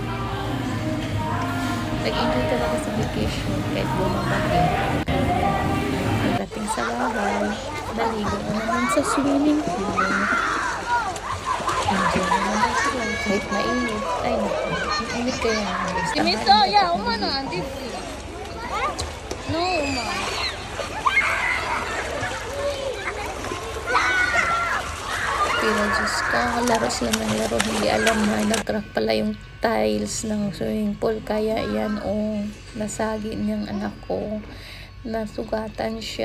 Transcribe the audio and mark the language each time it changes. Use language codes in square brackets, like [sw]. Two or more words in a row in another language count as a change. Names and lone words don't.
[tl] Nag-enjoy talaga sa vacation kahit bumabagyo. Pagdating sa bahay, naligo na naman sa swimming pool. Enjoy na naman sila kahit mainit. Ay, naku. Mainit kaya nga guys. [ko] 재밌어? 야, 엄마는 안 되지. No, 엄마. [tl] Pero Diyos ko, laro sila ng laro. Hindi alam na nag-crack pala yung tiles ng swimming pool. Kaya yan, oh, nasagi niyang anak ko. Nasugatan siya.